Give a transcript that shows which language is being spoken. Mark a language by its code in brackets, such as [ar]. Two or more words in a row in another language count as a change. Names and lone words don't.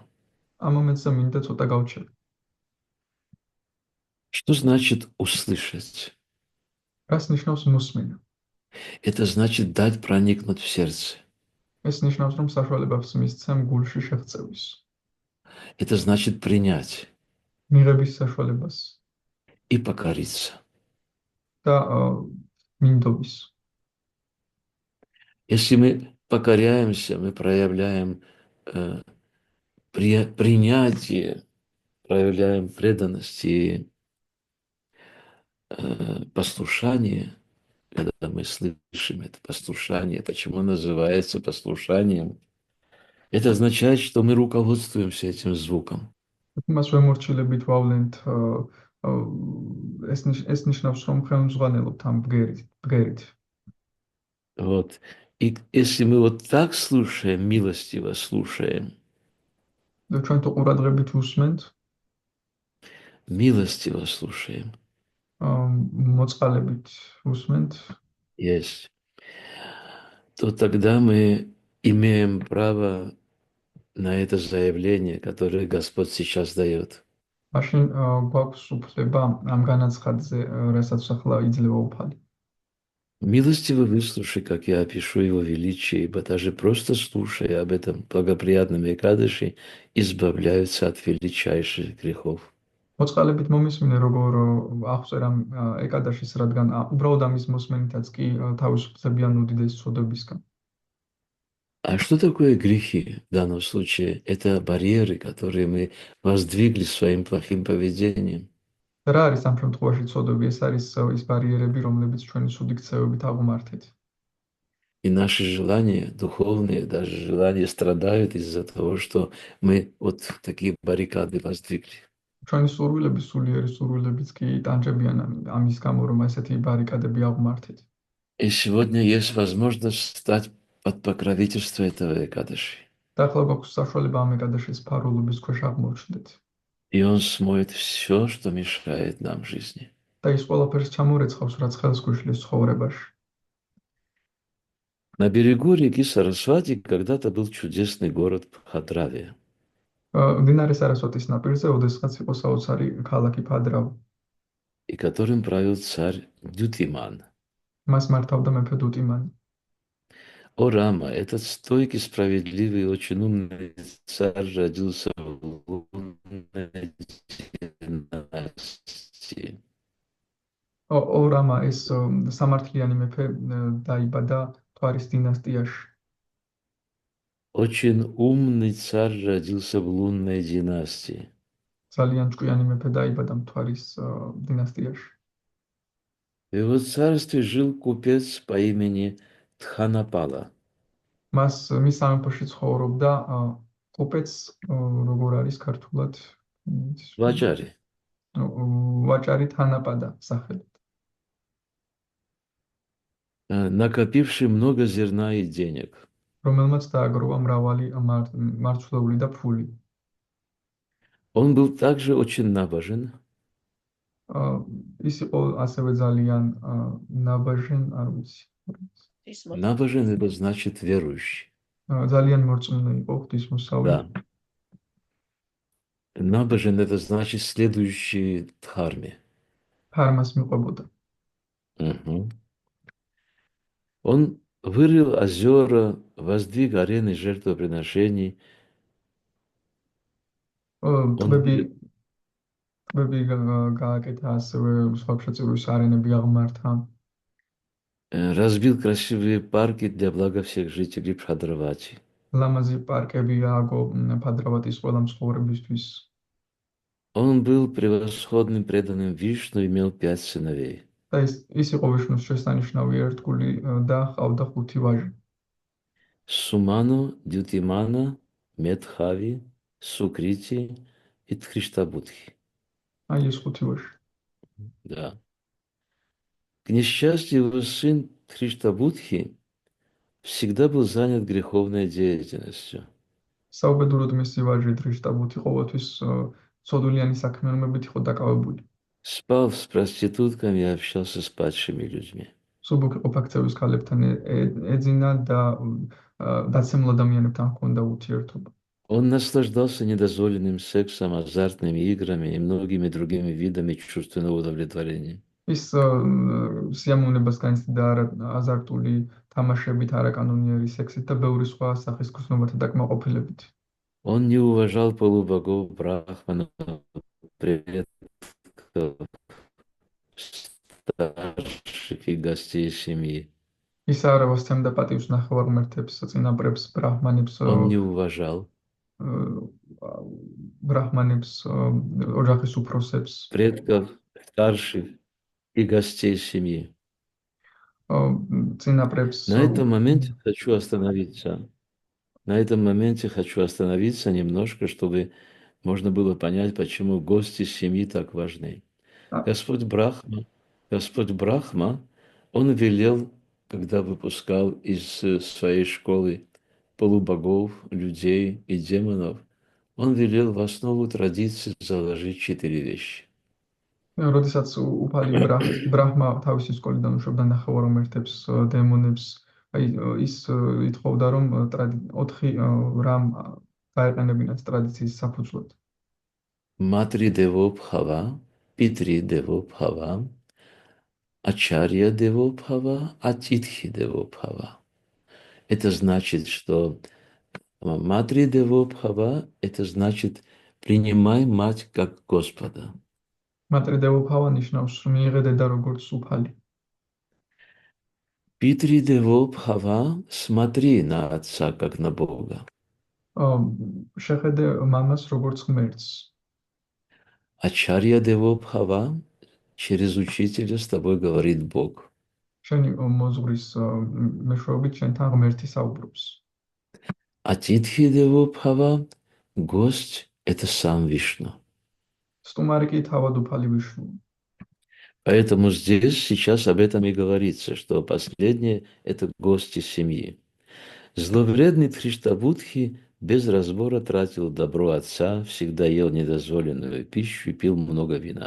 [ka] ამ მომენტზე მინდა ცოტა გავჩერდე. [ru] Что значит услышать? [ka] რას ნიშნავს მოსმენა? [ru] Это значит дать проникнуть в сердце. [ka] ეს ნიშნავს, რომ საშუალებას მისცემ გულში შეღწევის, [ru] Это значит принять [ka] მიღების საშუალებას [ru] и покориться. [ka] და მინდობის. [ru] Если мы покоряемся, мы проявляем э, принятие, проявляем преданность и послушание, когда мы слышим это послушание, почему называется послушанием, это означает, что мы руководствуемся этим звуком. [ka] მას ვემორჩილებით ვავლენთ ეს ნიშნავს, რომ ხელმძღვანელობთ ამ ბგერით. [ru] Вот. И если мы вот так слушаем, милостиво слушаем, [ka] ჩვენ თუ ყურადღებით უსმენთ, [ru] милостиво слушаем, [ka] მოწყალებით უსმენთ, [ru] есть, то тогда мы имеем право на это заявление, которое Господь сейчас дает. [ka] მაშინ გვაქვს უფლება ამ განაცხადზე, რასაც ახლა იძლევა უფალი. [ru] Милостиво выслушай, как я опишу его величие, ибо даже просто слушая об этом благоприятном Экадыше, избавляются от величайших грехов. [ka] მოწყალებით მომისმინე, როგორ აღწერ ამ ეკადაშის, რადგან უბრალოდ ამის მოსმენითაც კი თავისუფლებიან უდიდეს ცოდვებისგან. [ru] А что такое грехи в данном случае? Это барьеры, которые мы воздвигли своим плохим поведением. [ka] რა არის ამ შემთხვევაში ცოდვები? ეს არის ის ბარიერები, რომლებიც ჩვენი ცუდი ქცევებით აღმართეთ. [ru] И наши желания духовные, даже желания страдают из-за того, что мы вот такие баррикады воздвигли. [ka] ჩვენი სურვილები, სულიერი სურვილებიც კი ტანჯებიან ამის გამო, რომ ესეთი ბარიკადები აღმართეთ. [ru] И сегодня есть возможность стать под покровительство этого Экадыши. [ka] და ახლა გვაქვს საშუალება ამ ეკადაშის ფარულობის ქვეშ აღმოჩნდეთ. [ru] И он смоет все, что мешает нам в жизни. [ka] და ის ყველაფერს ჩამორეცხავს, რაც ხელს გვიშლის ცხოვრებაში. [ru] На берегу реки Сарасвати когда-то был чудесный город Бхадравия. [ka] მდინარე სარასვატის ნაპირზე ოდესღაც იყო საოცარი ქალაქი ფადრავი. [ru] И которым правил царь Дютиман. [ka] მას მართავდა მეფე დუტიმანი. [ru] О Рама, этот стойкий, справедливый и очень умный царь родился в лунной династии. [ka] ო რამა, ეს სამართლიანი მეფე დაიბადა მთვარის დინასტიაში. [ru] Очень умный царь родился в лунной династии. [ka] ძალიან ჭკვიანი მეფე დაიბადა მთვარის დინასტიაში. [ru] В его царстве жил купец по имени Тханапала. [ka] მის სამეფოში ცხოვრობდა კუპეც, როგორ არის ქართულად? Ваджари. ვაჭარი თანაპადა სახელით. [ru] Накопивший много зерна и денег. [ka] რომელმაც დააგროვა მრავალი მარცვლეული და ფული. [ru] Он был также очень набожен. [ka] ის იყო ასევე ძალიან ნაბაჟენ, არ ვიცი. [ru] Набожен это значит верующий. [ka] ძალიან მორწმუნე იყო, ღვთისმოსავი. [ru] Да. Набожен это значит следующий дхарме. [ka] ფარმას მიყვებოდა. Угу. [ru] Он вырыл озера, воздвиг арены жертвоприношений. [ka] ტბები გააკეთა, ასევე სხვა შეწირვის არენები აღმართა. [ru] Разбил красивые парки для блага всех жителей Бхадравати. [ka] ლამაზი პარკები ააგო ფადრავატის ყველა მცხოვრებისთვის. [ru] Он был превосходным преданным Вишну, имел 5 сыновей. [ka] და ის იყო ვიშნუს შესანიშნავი ერთგული და ჰყავდა 5 ვაჟი. [ru] Суману, Дютимана, Медхави, Сукрити и Тхриштабудхи. [ka] აი ეს 5 ვაჟი. [ru] Да. К несчастью, его сын Тхриштабудхи всегда был занят греховной деятельностью. [ka] საუბედუროდ მისი ვაჟი თრიშტაბუთი ყოველთვის ცოდულიანი საქმიანობით იყო დაკავებული. [ru] Спал с проститутками и общался с падшими людьми. [ka] სუბუქი ყოფაქცევის ქალებთან ეძინა და დაცემულ ადამიანებთან ჰქონდა ურთიერთობა. [ru] Он наслаждался недозволенным сексом, азартными играми и многими другими видами чувственного удовлетворения. [ka] ის სიამოვნებას განიცდიდა აზარტული თამაშებით, არაკანონიერი სექსით და ბევრი სხვა სახის გრძნობათა დაკმაყოფილებით. [ru] Он не уважал полубогов брахманов, предков, старших и гостей семьи. [ka] ის არ ავასცემდა პატივს ნახევარმართებს, წინაპრებს, [ru] Он не уважал [ka] ბრაჰმანებს, ოჯახის უფროსებს, [ru] предков, старших и гостей семьи. [ka] წინაპრებს. [ru] На этом моменте хочу остановиться. На этом моменте хочу остановиться немножко, чтобы можно было понять, почему гости семьи так важны. Господь Брахма, Господь Брахма, Он велел, когда выпускал из своей школы полубогов, людей и демонов, Он велел в основу традиции заложить 4 вещи. [ka] როდესაც უფალი ბრაჰმა თავისი სკოლიდან უშვებდა ნახევარმართებს, დემონებს, ის ითხოვდა, რომ 4 რამ დაეყენებინათ ტრადიციის საფუძვლად. [sa] मातृ देवो भव, पितृ देवो भव, आचार्य देवो भव, अतिथि देवो भव. [ru] Это значит, что [sa] मातृ देवो भव, [ru] это значит, принимай мать как Господа. [sa] मातृ देवो भव [ka] ნიშნავს, რომ მიიღე დედა როგორც უფალი. [sa] पितृ देवो भव, [ru] смотри на отца как на Бога. [ka] შეხედე მამას როგორც ღმერთს. [sa] आचार्य देवो भव, [ru] через учителя с тобой говорит Бог. [ka] შენი მოზღვრის მეშვეობით შენთან ღმერთი საუბრობს. [sa] अतिथि देवो भव, [ru] гость – это сам Вишну. [ka] სტუმარი კი თავად უფალი ვიშნუა. [ru] Поэтому здесь сейчас об этом и говорится, что последнее – это гости семьи. Зловредный Тришtabудхи без разбора тратил добро отца, всегда ел недозволенную пищу и пил много вина.